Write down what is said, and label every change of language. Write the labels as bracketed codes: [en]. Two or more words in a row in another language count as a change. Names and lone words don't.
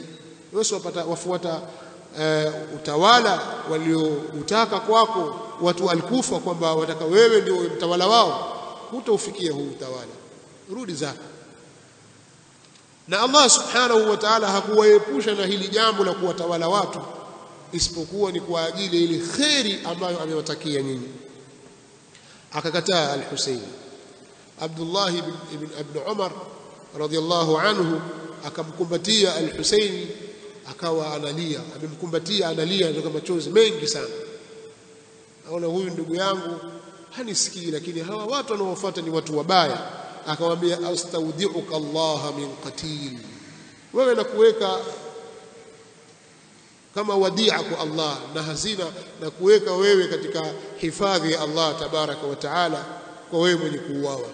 [sw] Wewe wafuata utawala walioutaka kwako watu Al-Kufa, kwamba wataka wewe ndio mtawala wao, hutaufikia huu utawala, rudi zako. na Allah [ar] سبحانه وتعالى [sw] hakuwaepusha na hili jambo la kuwatawala watu isipokuwa ni kwa ajili ile khairi ambayo amewatakia nyinyi. Akakataa al-Husayn. Abdullah ibn Umar [ar] رضي الله عنه [sw] akamkumbatia al-Husayn, akawa analia, amemkumbatia analia ndio machozi mengi sana. Naona huyu ndugu yangu hanisikii, lakini hawa watu wanaofuata ni watu wabaya. Akamwambia [ar] أستودعك الله من قاتل, [sw] wewe nakuweka kama wadia kwa Allah na hazina, na kuweka wewe katika hifadhi ya Allah [ar] تبارك وتعالى, [sw] kwa wewe mwenye kuuawa.